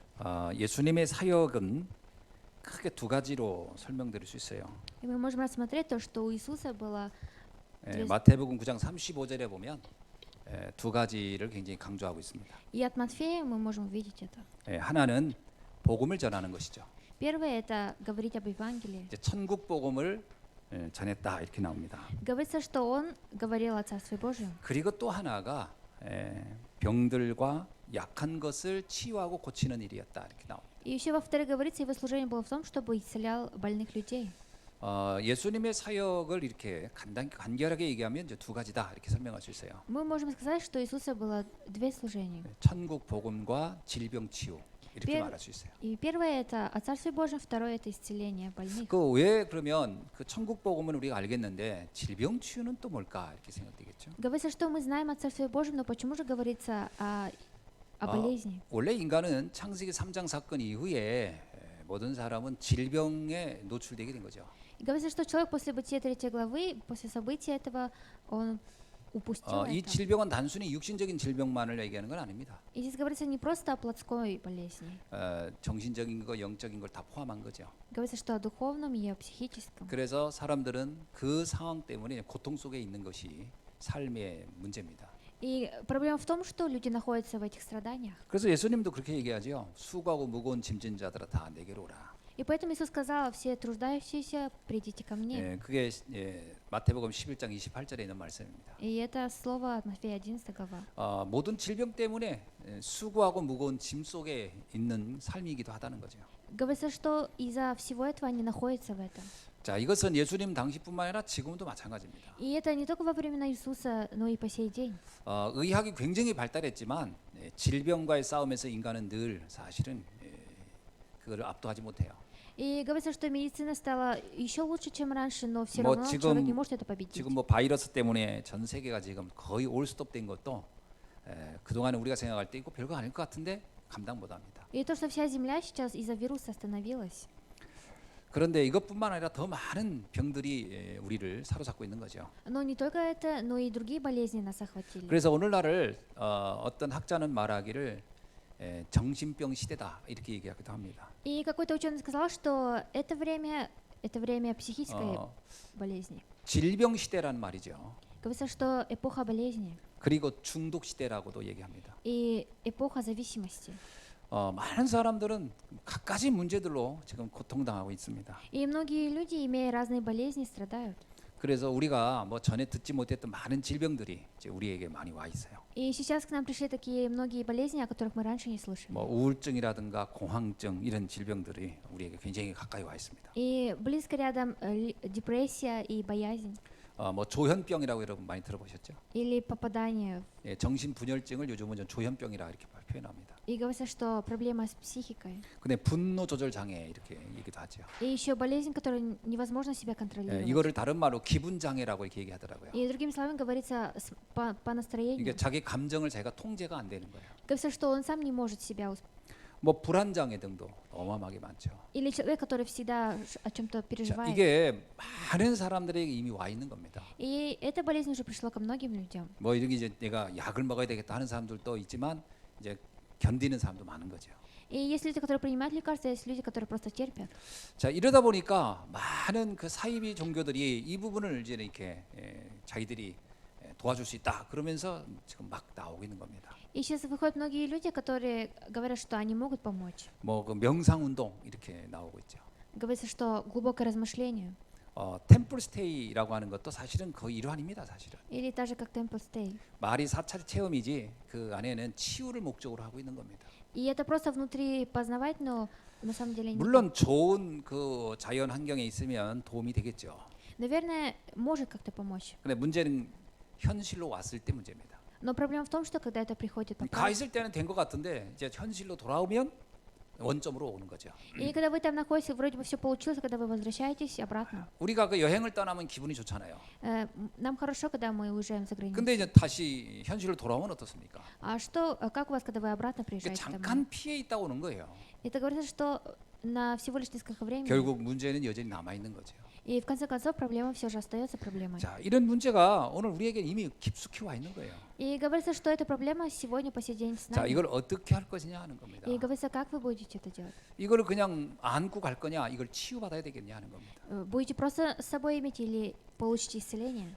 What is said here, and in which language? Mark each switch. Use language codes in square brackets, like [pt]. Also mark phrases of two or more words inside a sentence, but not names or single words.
[ko] 예수님의 사역은 크게 두 가지로 설명드릴 수 있어요. [ru] И мы можем рассмотреть то, что у Иисуса было [ko] 마태복음 9장 35절에 보면 두 가지를 굉장히 강조하고 있습니다. [ru] и от Матфея мы можем увидеть это. [ko] 하나는 복음을 전하는 것이죠. [ru] Первое это говорить об Евангелии. [ko] 이제 천국 복음을 전했다 이렇게 나옵니다. [ru] Говорится, что он говорил о Царстве Божьем. [ko] 그리고 또 하나가 병들과 약한 것을 치유하고 고치는 일이었다 이렇게 나옵니다. [ru] И еще во-вторых говорится, его служение было в том, чтобы исцелял больных людей. [ko] 예수님의 사역을 이렇게 간결하게 얘기하면 이제 두 가지다 이렇게 설명할 수 있어요. [ru] Мы можем сказать, что Иисуса было две служения. [ko] 천국 복음과 질병 치유 이렇게 말할 수 있어요. [ru] И первое это о Царстве Божьем, второе это исцеление больных. [ko] 그 왜 그러면 그 천국 복음은 우리가 알겠는데 질병 치유는 또 뭘까 이렇게 생각되겠죠. [ru] Говорится, что мы знаем о Царстве Божьем, но почему же говорится о болезни? [ko] 원래 인간은 창세기 3장 사건 이후에 모든 사람은 질병에 노출되게 된 거죠. [ru] Говорится, что человек после Бытия 3 главы, после события этого, он упустил [ko] 이 [ru] это. [ko] 질병은 단순히 육신적인 질병만을 얘기하는 건 아닙니다. [ru] И здесь говорится не просто о плотской болезни. [ko] 정신적인 거, 영적인 걸 다 포함한 거죠. [ru] Говорится, что о духовном и о психическом. [ko] 그래서 사람들은 그 상황 때문에 고통 속에 있는 것이 삶의 문제입니다. [ru] И проблема в том, что люди находятся в этих страданиях. [ko] 그래서 예수님도 그렇게 얘기하죠. 수고하고 무거운 짐진 자들아 다 내게로 오라. [ru] И поэтому Иисус сказал: все труждающиеся, придите ко мне. [ko] 그게 마태복음 11장 28절에 있는 말씀입니다. [ru] И это слово от Матфея 11 глава. [ko] 모든 질병 때문에 수고하고 무거운 짐 속에 있는 삶이기도 하다는 거죠. [ru] Говорится, что из-за всего этого они находятся в этом. [ko] 자, 이것은 예수님 당시뿐만 아니라 지금도 마찬가지입니다. [ru] И это не только во времена Иисуса, но и по сей день. [ko] 의학이 굉장히 발달했지만 질병과의 싸움에서 인간은 늘 사실은 그걸 압도하지 못해요. [ru] И говорится, что медицина стала еще лучше, чем раньше, но все равно человек не может это победить. [ko] 지금 뭐 바이러스 때문에 전 세계가 지금 거의 올스톱된 것도 그동안에 우리가 생각할 때 이거 별거 아닐 것 같은데 감당 못합니다. [ru] И то, что вся Земля сейчас из-за вируса остановилась. [ko] 그런데 이것뿐만 아니라 더 많은 병들이 우리를 사로잡고 있는 거죠. [ru] Но не только это, но и другие болезни нас охватили. [ko] 그래서 오늘날을 어떤 학자는 말하기를 정신병 시대다 이렇게 얘기하기도 합니다. [ru] И какой-то ученый сказал, что это время психической болезни. [ko] 질병 시대라는 말이죠. [ru] Говорится, что эпоха болезни [ko] 그리고 중독 시대라고도 얘기합니다. [ru] и эпоха зависимости. [ko] 많은 사람들은 갖가지 문제들로 지금 고통당하고 있습니다. [ru] И многие люди, имея разные болезни, страдают. [ko] 그래서 우리가 뭐 전에 듣지 못했던 많은 질병들이 이제 우리에게 많이 와 있어요. [ru] И сейчас к нам пришли такие многие болезни, о которых мы раньше не слышали. [ko] 뭐 우울증이라든가 공황증 이런 질병들이 우리에게 굉장히 가까이 와 있습니다. [ru] И близко рядом депрессия и боязнь. [ko] 뭐 조현병이라고 여러분 많이 들어보셨죠? [ru] Или попадание. [ko] 정신분열증을 요즘은 조현병이라 이렇게 표현합니다. [ru] И говорится, что проблема с психикой. [ko] 근데 분노 조절 장애 이렇게 얘기도 하죠. [ru] И еще болезнь, которую невозможно себя контролировать. [ko] 이거를 다른 말로 기분 장애라고 이렇게 얘기하더라고요. [ru] И другими словами говорится по настроению. [ko] 이게 자기 감정을 자기가 통제가 안 되는 거예요. [ru] Говорится, что он сам не может себя. [ko] 뭐 불안 장애 등도 어마어마하게 많죠. [ru] Или человек, который всегда о чем-то переживает. [ko] 이게 많은 사람들에게 이미 와 있는 겁니다. [ru] И эта болезнь уже пришла ко многим людям. [ko] 뭐 이렇게 이제 내가 약을 먹어야 되겠다 하는 사람들도 있지만 이제 견디는 사람도 많은 거죠. [ru] И есть люди, которые принимают лекарства, есть люди, которые просто терпят. [ko] 자, 이러다 보니까 많은 그 사이비 종교들이 이 부분을 이제 이렇게 자기들이 도와줄 수 있다 그러면서 지금 막 나오고 있는 겁니다. [ru] И сейчас выходят многие люди, которые говорят, что они могут помочь. [ko] 뭐 그 명상 운동 이렇게 나오고 있죠. [ru] Говорится, что глубокое размышление. [ko] 템플 스테이라고 하는 것도 사실은 거의 일환입니다, 사실은. [ru] Или так же, как Temple Stay. [ko] 말이 사찰 체험이지 그 안에는 치유를 목적으로 하고 있는 겁니다. [ru] И это просто внутри познавать, но на самом деле не [ko] 물론 좋은 그 자연 환경에 있으면 도움이 되겠죠. [ru] Наверное, может как-то помочь. [ko] 근데 문제는 현실로 왔을 때 문제입니다. [ru] Но проблема в том, что когда это приходит по [ko] 가 있을 때는 된 것 같은데 이제 현실로 돌아오면 원점으로 오는 거죠. [ru] И когда вы там находитесь, вроде бы все получилось, а когда вы возвращаетесь обратно. [ko] 우리가 그 여행을 떠나면 기분이 좋잖아요. [ru] Нам хорошо, когда мы уезжаем за границу. [ko] 근데 이제 다시 현실로 돌아오면 어떻습니까? [ru] А что, как у вас, когда вы обратно приезжаете домой? [ko] 잠깐 피해 있다 오는 거예요. [ru] Это говорится, что на всего лишь несколько времени. [ko] 결국 문제는 여전히 남아 있는 거죠. [ru] И в конце концов проблема все же остается проблемой. [ko] 자, 이런 문제가 오늘 우리에게 이미 깊숙이 와 있는 거예요. [ru] И говорится, что эта проблема сегодня по сей день с [ko] 자, [ru] нами. [ko] 이걸 어떻게 할 것이냐 하는 겁니다. [ru] И говорится, как вы будете это делать? [ko] 이거를 그냥 안고 갈 거냐, 이걸 치유받아야 되겠냐 하는 겁니다. [ru] Будете просто с собой иметь или получите исцеление?